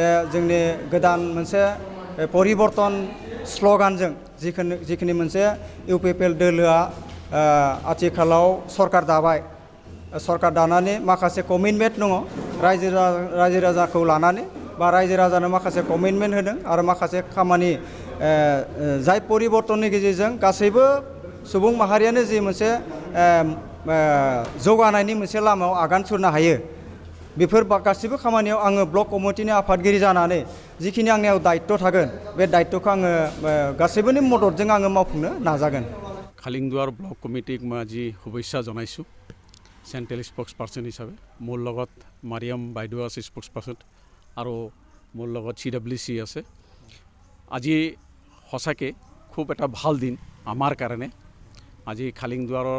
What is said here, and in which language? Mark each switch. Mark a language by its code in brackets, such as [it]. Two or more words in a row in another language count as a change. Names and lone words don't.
[brx] जोंनि गोदान मोनसे परिबर्तन स्ल'गानजों जिखिनि मोनसे इउपिपिएल दोलोआ आथिखालाव सरकार दाबाय सरकार दानानै माखासे कमिटमेन्ट दङ रायजो राजाखौ लानानै बा रायजो राजानो माखासे कमिटमेन्ट होदों आरो माखासे खामानि जाय परिबर्तननि गेजेरजों गासैबो सुबुं माहारियानो जि मोनसे जौगानायनि मोनसे लामायाव आगान सुरनो हायो बेफोर गासैबो खामानियाव आङो ब्लक कमिटिनि आफादगिरि जानानै जिखिनि आंनियाव दायित्व थागोन बे दायित्वखौ आङो गासैबोनि मददजों आङो मावफुंनो नाजागोन [as] खालिंदुवार ब्लक कमिटिक মই আজি শুভেচ্ছা জনাইছোঁ [en] central spokes person [as] হিচাপে মোৰ লগত মাৰিয়াম বাইদেউ আছে [en] spokes person [as] আৰু মোৰ লগত CWC আছে আজি সঁচাকৈ খুব এটা ভাল দিন আমাৰ কাৰণে আজি খালিংদুৱাৰৰ